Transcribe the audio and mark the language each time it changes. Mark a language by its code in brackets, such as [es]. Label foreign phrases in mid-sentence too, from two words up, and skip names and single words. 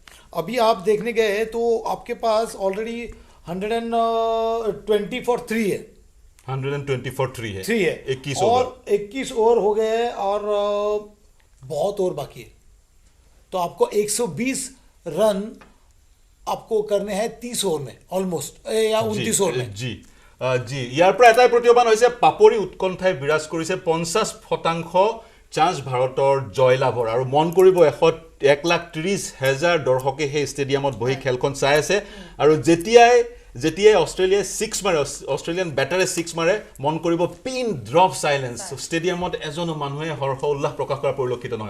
[hi] अभी आप देखने गए तो आपके पास [en] already 120 for 3 [hi] है, 120 for 3 है, 21 ओवर हो गए हैं और बहुत ओवर बाकी है, तो आपको 120 रन आपको करने हैं 30 ओवर में ऑलमोस्ट या 29 ओवर में। [as] जी ইয়াৰ পৰা এটাই প্ৰত্যাহ্বান হৈছে পাপৰি উৎকণ্ঠাই বিৰাজ কৰিছে 50% চান্স ভাৰতৰ জয়লাভৰ, আৰু মন কৰিব 1,30,000 দৰ্শকে সেই ষ্টেডিয়ামত বহি খেলখন চাই আছে। আৰু যেতিয়াই অষ্ট্ৰেলিয়াই 6 মাৰে, অষ্ট্ৰেলিয়ান বেটাৰে 6 মাৰে, মন কৰিব [en] pin drop silence, [as] ষ্টেডিয়ামত এজনো মানুহে হৰ্ষ উল্লাস প্ৰকাশ কৰা পৰিলক্ষিত নহয়।